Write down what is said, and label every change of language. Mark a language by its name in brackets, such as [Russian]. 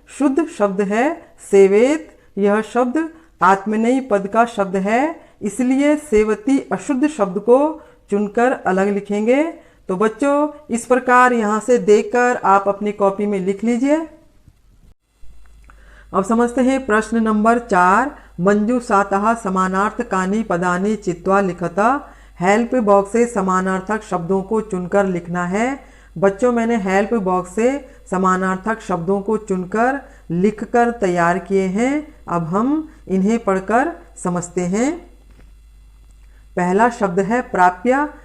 [Hindi] शुद्ध शब्द है सेवेत। यह शब्द आत्मनेयी पद का शब्द है। इसलिए सेवति अशुद्ध शब्द को चुनकर अलग लिखेंगे। तो बच्चों, इस प्रकार यहाँ से देखकर आप अपनी कॉपी में लिख लीजिए। अब समझते हैं प्रश्न नंबर 4। [Sanskrit] मंजूषातः समानार्थकानि पदानि चित्वा लिखता। [Hindi] हेल्प बॉक्स से समानार्थक शब्दों को चुनकर लिखना है। बच्चों, मैंने हेल्प बॉक्स से समानार्थक शब्दों को चुनकर लिखकर तैयार किए हैं। अब हम इन्हें पढ़कर समझते हैं। पहला शब्द है प्राप्य।